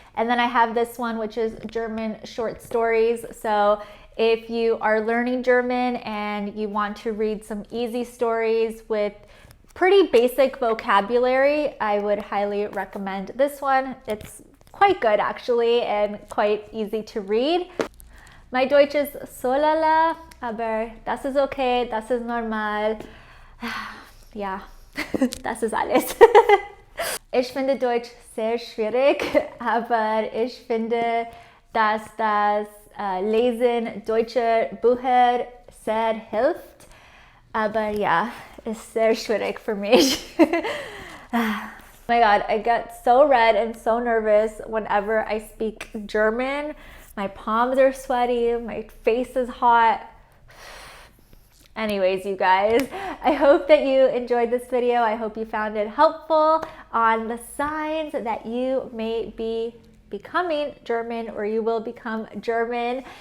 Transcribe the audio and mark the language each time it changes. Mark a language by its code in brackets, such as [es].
[en] And then I have this one, which is German short stories. So if you are learning German and you want to read some easy stories with pretty basic vocabulary, I would highly recommend this one. It's quite good actually and quite easy to read. My [de] Deutsch ist so lala, aber das ist okay, das ist normal. Ja, das ist alles. Ich finde Deutsch sehr schwierig, aber ich finde, dass das Lesen deutscher Bücher sehr hilft. Aber ja, ist sehr schwierig für mich. [en] Oh my God, I get so red and so nervous whenever I speak German. My palms are sweaty, my face is hot. Anyways, you guys, I hope that you enjoyed this video. I hope you found it helpful on the signs that you may be becoming German, or you will become German.